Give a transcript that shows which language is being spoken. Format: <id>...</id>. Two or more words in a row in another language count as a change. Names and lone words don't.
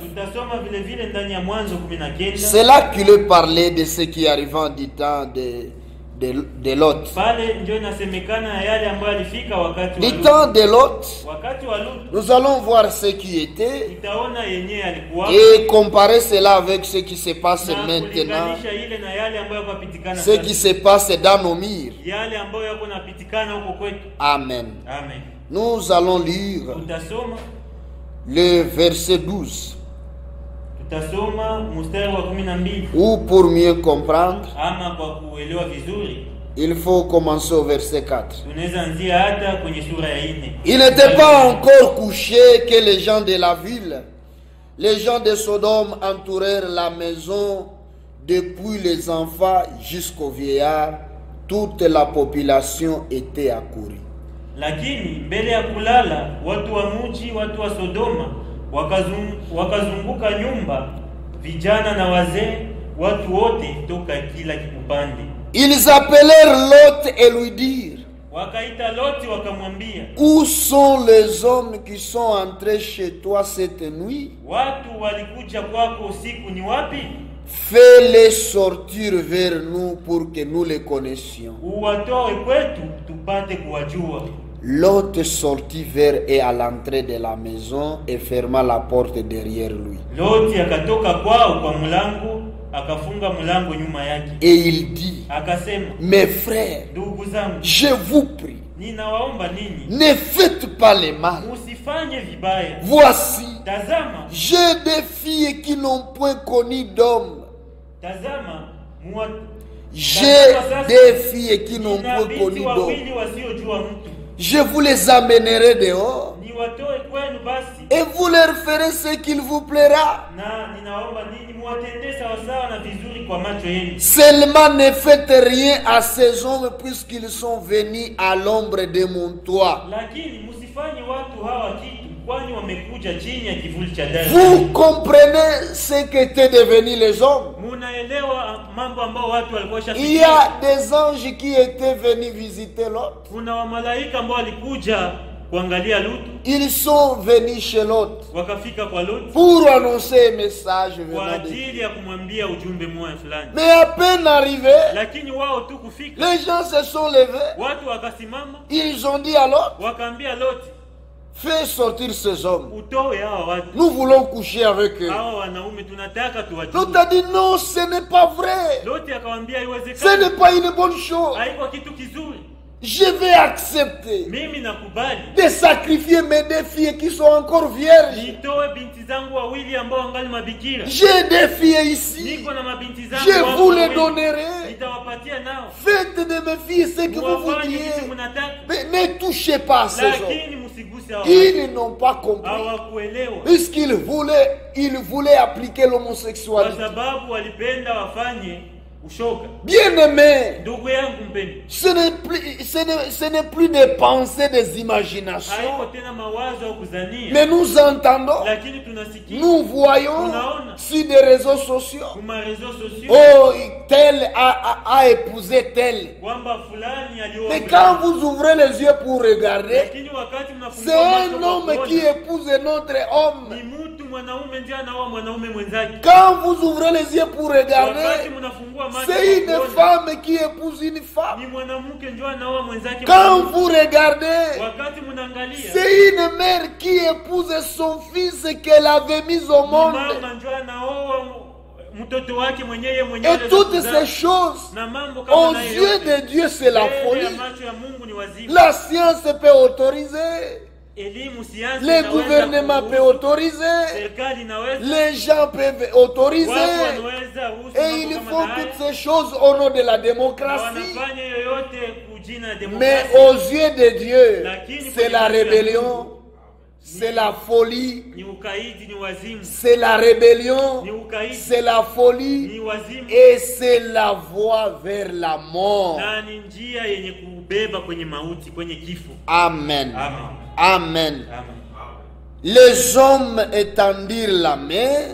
<sw>Tutasoma vile vile ndani ya Mwanzo 19.</sw> <fr>C'est là qu'il parlait de ce qui arriva du temps de Lot.</fr> <sw>Pale ndio inasemekana ya yale ambayo alifika wakati wa</sw> <fr>Du</fr> <sw>Lutu.</sw> <fr>temps de Lot,</fr> <sw>Wakati wa Lutu</sw> <fr>nous allons voir ce qui était</fr> <sw>itaona yenyewe alikuwa</sw> <fr>et comparer cela avec ce qui se passe</fr> <sw>na</sw> <fr>maintenant,</fr> <sw>kulinganisha ile na yale ambayo yapatikana</sw> <fr>ce qui se passe dans nos murs.</fr> <sw>yale ambayo yako napitikana huko kwetu.</sw> <fr>Amen.</fr> <sw>Amen.</sw> <fr>Nous allons lire</fr> <sw>Tutasoma</sw> <fr>le verset 12.</fr> <sw>Tutasoma mstari wa 12.</sw> <fr>Ou pour mieux comprendre,</fr> <sw>Ama kwa kuelewa vizuri</sw> <fr>il faut commencer au verset 4.</fr> <sw>tunaweza anzia hata kwenye sura ya 4.</sw> <fr>Il n'était pas encore couché que les gens de la ville, les gens de Sodome entourèrent la maison depuis les enfants jusqu'aux vieillards. Toute la population était accourue.</fr> <sw>Lakini mbele ya kulala watu wa mji, watu wa Sodoma wakazunguka nyumba, vijana na wazee, watu wote toka kila upande.</sw> <fr>Ils appelèrent Lot et lui dirent,</fr> <sw>Wakaita Loti wakamwambia,</sw> <fr>où sont les hommes qui sont entrés chez toi cette nuit?</fr> <sw>watu walikuja kwako usiku ni wapi?</sw> <fr>Fais-les sortir vers nous pour que nous les connaissions.</fr> <sw>Uwatoe kwetu tupate kuwajua.</sw> <fr>Lot sortit vers et à l'entrée de la maison et ferma la porte derrière lui.</fr> <sw>Loti akatoka kwao kwa mlango, akafunga mlango nyuma yake.</sw> <fr>Et il dit,</fr> <sw>Akasema,</sw> <fr>mes frères,</fr> <sw>ndugu zangu,</sw> <fr>je vous prie,</fr> <sw>ninawaomba ninyi</sw> <fr>ne faites pas le mal.</fr> <sw>musifanye vibaya.</sw> <fr>Voici,</fr> <sw>Tazama,</sw> <fr>j'ai des filles qui n'ont point connu d'homme.</fr> <sw>tazama,</sw> <fr>J'ai des filles qui n'ont</fr> <sw>nina</sw> <fr>point</fr> <sw>binti</sw> <fr>connu d'homme.</fr> <sw>wawili wasiojua mtu.</sw> <fr>Je vous les amènerai dehors</fr> <sw>Niwatoe kwenu basi,</sw> <fr>et vous leur ferez ce qu'il vous plaira.</fr> <sw>na ninaomba ninyi muwatendee sawasawa na vizuri kwa macho yenu.</sw> <fr>Seulement ne faites rien à ces hommes puisqu'ils sont venus à l'ombre de mon toit.</fr> <sw>Lakini musifanye watu hawa kitu, kwani wamekuja chini ya kivuli cha dari.</sw> <fr>Vous comprenez ce qu'étaient devenus les hommes?</fr> <sw>Munaelewa mambo ambao watu walikuwa</sw> <fr>Il y</fr> <sw>shafikia.</sw> <fr>a des anges qui étaient venus visiter Lot.</fr> <sw>Kuna wamalaika ambao walikuja kuangalia Lutu,</sw> <fr>Ils sont venus chez Lot</fr> <sw>wakafika kwa Lutu</sw> <fr>pour annoncer un message</fr> <sw>kwa</sw> <fr>venant de Dieu.</fr> <sw>ajili ya kumwambia ujumbe mmoja fulani.</sw> <fr>Mais à peine arrivés,</fr> <sw>Lakini wao tu kufika,</sw> <fr>les gens se sont levés.</fr> <sw>watu wakasimama,</sw> <fr>Ils ont dit à Lot,</fr> <sw>wakaambia Loti,</sw> <fr>fais sortir ces hommes.</fr> <sw>utoe hawa watu,</sw> <fr>Nous voulons coucher avec eux.</fr> <sw>hawa wanaume tunataka</sw> <fr>Lot</fr> <sw>tuwajue.</sw> <fr>a dit non, ce n'est pas vrai.</fr> <sw>Loti akamwambia</sw> <fr>Ce</fr> <sw>haiwezekani,</sw> <fr>n'est pas une bonne chose.</fr> <sw>haiko kitu kizuri.</sw> <fr>Je vais accepter</fr> <sw>Mimi nakubali</sw> <fr>de sacrifier mes deux filles qui sont encore vierges.</fr> <sw>nitoe binti zangu wawili ambao wangali mabikira.</sw> <fr>J'ai des filles ici.</fr> <sw>Niko na mabinti zangu</sw> <fr>Je</fr> <sw>wako</sw> <fr>vous les</fr> <sw>wawili.</sw> <fr>donnerai.</fr> <sw>Nitawapatia nao.</sw> <fr>Faites de mes filles ce que vous</fr> <sw>Muwafanye kitu</sw> <fr>voudriez.</fr> <sw>mnataka.</sw> <fr>Mais ne touchez pas à ces hommes.</fr> <sw>Lakini msiguse hao watu.</sw> <fr>Ils n'ont pas compris.</fr> <sw>Hawakuelewa.</sw> <fr>Puisqu'ils voulaient appliquer</fr> <sw>Kwa</sw> <fr>l'homosexualité.</fr> <sw>sababu walipenda wafanye ushoga.</sw> <fr>Bien-aimés,</fr> <sw>Ndugu yangu mpendwa,</sw> <fr>ce n'est plus des pensées, des imaginations.</fr> <sw>haiko tena mawazo au kuzania,</sw> <fr>Mais nous entendons,</fr> <sw>lakini tunasikia</sw> <fr>nous voyons sur des réseaux sociaux.</fr> <sw>kwa</sw> <fr>réseaux sociaux Oh, tel a épousé tel.</fr> <sw>kwamba fulani</sw> <fr>Mais</fr> <sw>alioa.</sw> <fr>quand vous ouvrez les yeux pour regarder,</fr> <sw>Lakini wakati</sw> <fr>c'est</fr> <sw>mnafungua</sw> <fr>un</fr> <sw>macho</sw> <fr>homme</fr> <sw>kwa</sw> <fr>qui</fr> <sw>kuona,</sw> <fr>épouse un autre homme.</fr> <sw>ni mtu mwanaume ndiye anaoa mwanaume mwenzake.</sw> <fr>Quand vous ouvrez les yeux pour</fr> <sw>Wakati</sw> <fr>regarder,</fr> <sw>mnafungua macho</sw> <fr>c'est</fr> <sw>kwa</sw> <fr>une</fr> <sw>kuona,</sw> <fr>femme qui épouse une femme.</fr> <sw>ni mwanamke ndio anaoa mwenzake.</sw> <fr>Quand</fr> <sw>mwanamke.</sw> <fr>vous regardez,</fr> <sw>Wakati mnaangalia,</sw> <fr>c'est une mère qui épouse son fils qu'elle avait mis au</fr> <sw>ni</sw> <fr>monde.</fr> <sw>mama ndio anaoa mtoto wake mwenyewe</sw> <fr>Et toutes ces choses,</fr> <sw>na mambo</sw> <fr>aux</fr> <sw>kama na</sw> <fr>yeux de Dieu, c'est la</fr> <sw>mbele ya</sw> <fr>folie.</fr> <sw>macho ya Mungu ni wazimu.</sw> <fr>La science peut autoriser,</fr> <sw>Elimu, siasa</sw> <fr>le</fr> <sw>inaweza</sw> <fr>gouvernement peut</fr> <sw>kuruhusu,</sw> <fr>autoriser,</fr> <sw>serikali inaweza,</sw> <fr>les gens peuvent</fr> <sw>watu</sw> <fr>autoriser.</fr> <sw>wanaweza ruhusu</sw> <fr>Et</fr> <sw>mambo</sw> <fr>ils</fr> <sw>kama</sw> <fr>font</fr> <sw>haya,</sw> <fr>toutes ces choses au nom de la</fr> <sw>na</sw> <fr>démocratie.</fr> <sw>wanafanya yoyote kujina</sw> <fr>Mais</fr> <sw>demokrasia.</sw> <fr>aux yeux de Dieu, c'est la rébellion, c'est la folie,</fr> <sw>Ni ukaidi, ni wazimu,</sw> <fr>c'est la rébellion,</fr> <sw>ni ukaidi,</sw> <fr>c'est la folie</fr> <sw>ni wazimu,</sw> <fr>et c'est la voie vers la mort.</fr> <sw>na ni njia yenye kubeba kwenye mauti, kwenye kifo.</sw> <fr>Amen.</fr> <sw>Amen.</sw> <fr>Amen.</fr> <sw>Amen.</sw> <fr>Les hommes étendirent la main,</fr>